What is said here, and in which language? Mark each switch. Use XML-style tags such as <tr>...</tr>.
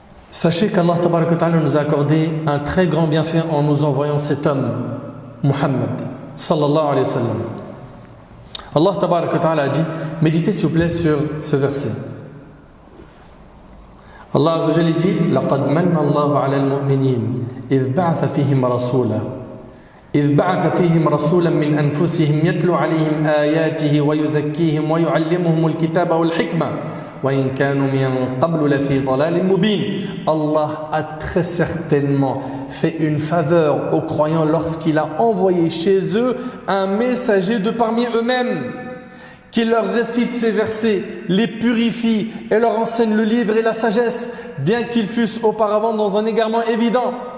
<fr>Sachez qu'Allah tabaraka wa ta'ala nous a accordé un très grand bienfait en nous envoyant cet homme, Muhammad, sallallahu alayhi wa sallam. Allah tabaraka wa ta'ala a dit, méditez s'il vous plaît sur ce verset.</fr> <ar>Allah azza wa jalla dit, لَقَدْ مَنَّ اللَّهُ عَلَى الْمُؤْمِنِينَ إِذْ بَعَثَ فِيهِمْ رَسُولًا إذ بعث فيهم رسولا من أنفسهم يتلو عليهم آياته ويزكيهم ويعلمهم الكتاب والحكمة وإن كانوا من قبل لفي ضلال مبين.</ar> <fr>Allah a très certainement fait une faveur aux croyants lorsqu'il a envoyé chez eux un messager de parmi eux-mêmes qui leur récite ces versets, les purifie et leur enseigne le livre et la sagesse, bien qu'ils fussent auparavant dans un égarement évident.</fr>